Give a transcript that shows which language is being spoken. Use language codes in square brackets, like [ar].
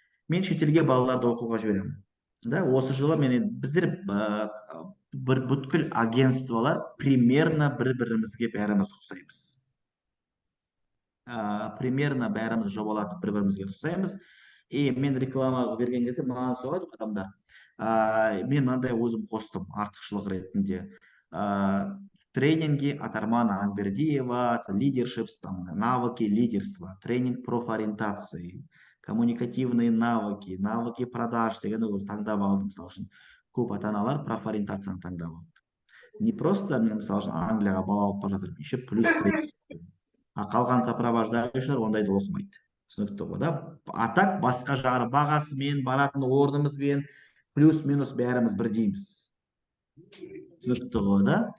[kk] Мен шетелге балаларды оқуға жіберемін. Да, осы жылы біздер бүткіл агентстволар примерно бір-бірімізге бәріміз ұқсаймыз. Примерно бәріміз жобалатып бір-бірімізге ұқсаймыз. И мен реклама берген кезде маған соғады адамдар. мен мынандай өзім қостым артықшылық ретінде. [ru] Тренинги от Армана Ангвердиева, лидершипс, там, навыки лидерства, тренинг профориентации, коммуникативные навыки, навыки продаж [kk] дегенді өзі таңдап алдым. Мысалы үшін көп ата аналар профориентацияны таңдап алды. Не просто мен мысалы үшін Англияға бала алып бара жатырмын, [ru] еще плюс тренинг. [kk] Қалған сопровождающийлер ондайды оқымайды. Түсінікті ғой да? А так басқа жағы бағасымен, баратын орнымызбен плюс-минус бәріміз бірдейміз. Түсінікті ғой да?